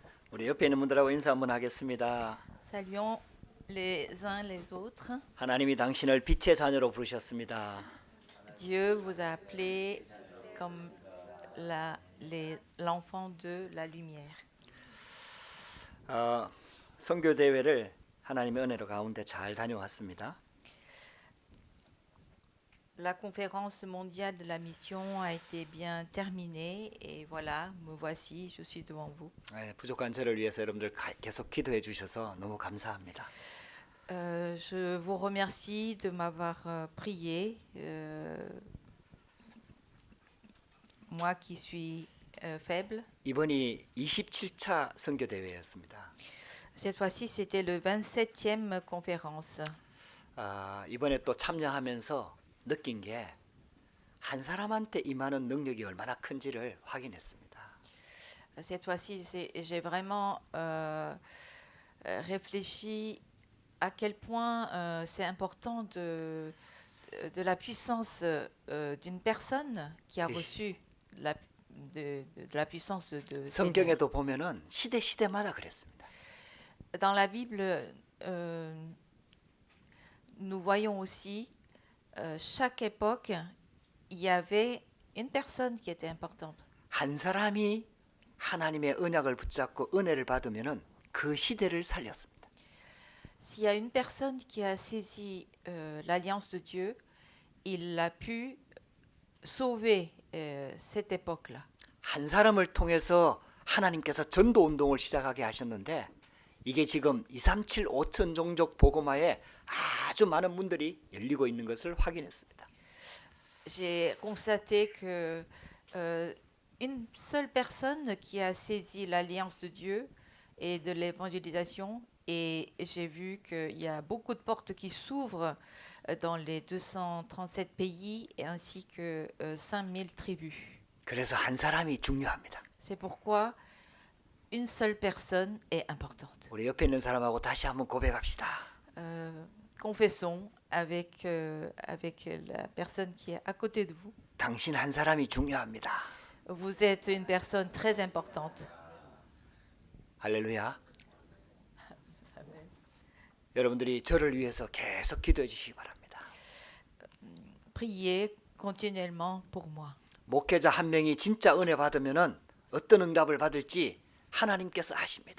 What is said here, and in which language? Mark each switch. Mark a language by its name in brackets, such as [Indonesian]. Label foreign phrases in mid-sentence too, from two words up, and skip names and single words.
[Korean] 우리 옆에 있는 분들하고 인사 한번 하겠습니다. [French] Saluons les uns les autres. [Korean] 하나님이 당신을 빛의 자녀로 부르셨습니다. [French] Dieu vous a appelé comme l'enfant de la lumière. [Korean] 선교 대회를 하나님의 은혜로 가운데 잘 다녀왔습니다. [French] La conférence mondiale de la mission a été bien terminée et voilà, me voici, je suis devant vous. [Korean] 부족한 저를 위해서 여러분들 계속 기도해 주셔서 너무 감사합니다. [French] Je vous remercie de m'avoir prié, moi qui suis faible. [Korean] 이번이 27차 선교 대회였습니다. [French] Cette fois-ci, c'était le 27e conférence. [Korean] 이번에 또 참여하면서 느낀 게 한 사람한테 임하는 능력이 얼마나 큰지를 확인했습니다. [French] Cette fois-ci, j'ai vraiment réfléchi à quel point c'est important de la puissance d'une personne qui a reçu de la puissance de [Korean] 성경에도 보면은 시대마다 그랬습니다. [French] Dans la Bible, nous voyons aussi chaque époque, il y avait une personne qui était importante. [Korean] 한 사람이 하나님의 언약을 붙잡고 은혜를 받으면은 그 시대를 살렸습니다. [French] S'il y a une personne qui a saisi l'alliance de Dieu, il a pu sauver cette époque-là. [Korean] 한 사람을 통해서 하나님께서 전도 운동을 시작하게 하셨는데 이게 지금 237 5천 종족 복음화에 아주 많은 문들이 열리고 있는 것을 확인했습니다. [French] J'ai constaté que une seule personne qui a saisi l'alliance de Dieu et de l'évangélisation, et j'ai vu qu'il y a beaucoup de portes qui s'ouvrent dans les 237 pays ainsi que 5000 tribus. [Korean] 그래서 한 사람이 중요합니다. [French] C'est pourquoi une seule personne est importante. [Korean] 우리 옆에 있는 사람하고 다시 한번 고백합시다. [French] Confessons avec la personne qui est à côté de vous. [Korean] 당신 한 사람이 중요합니다. [French] Vous êtes une personne très importante. [Korean] 할렐루야. 여러분들이 저를 위해서 계속 기도해 주시기 바랍니다. [French] Priez continuellement pour moi. [Korean] 목회자 한 명이 진짜 은혜 받으면은 어떤 응답을 받을지 하나님께서 아십니다.